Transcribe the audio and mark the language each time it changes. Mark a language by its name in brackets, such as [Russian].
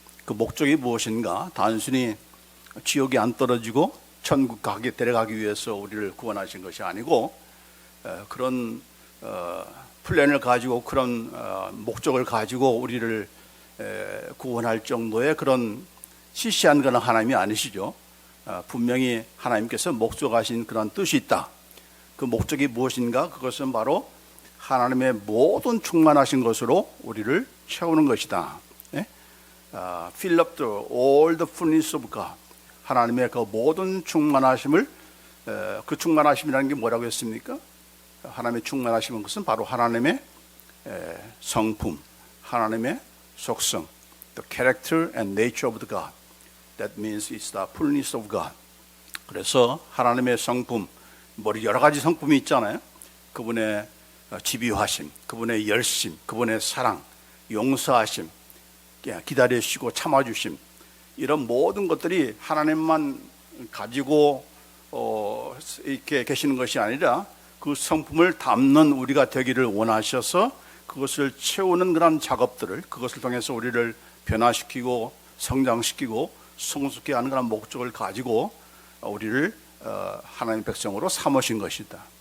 [Korean] 그 목적이 무엇인가? 단순히 지옥에 안 떨어지고 천국 가게 데려가기 위해서 우리를 구원하신 것이 아니고 그런 플랜을 가지고 그런 목적을 가지고 우리를 구원할 정도의 그런 시시한 그런 하나님이 아니시죠. 분명히 하나님께서 목적하신 그런 뜻이 있다. 그 목적이 무엇인가? 그것은 바로 하나님의 모든 충만하신 것으로 우리를 채우는 것이다. [English] Fill up all the fullness of God. [Korean] 하나님의 그 모든 충만하심을, 그 충만하심이라는 게 뭐라고 했습니까? 하나님의 충만하심은 것은 바로 하나님의 성품, 하나님의 속성, [English] the character and nature of the God. That means it's the fullness of God. [Korean] 그래서 하나님의 성품, 여러 가지 성품이 있잖아요. 그분의 집요하심, 그분의 열심, 그분의 사랑, 용서하심, 기다리시고 참아주심, 이런 모든 것들이 하나님만 가지고 이렇게 계시는 것이 아니라 그 성품을 담는 우리가 되기를 원하셔서 그것을 채우는 그런 작업들을, 그것을 통해서 우리를 변화시키고 성장시키고 성숙케 하는 그런 목적을 가지고 우리를 하나님의 백성으로 삼으신 것이다.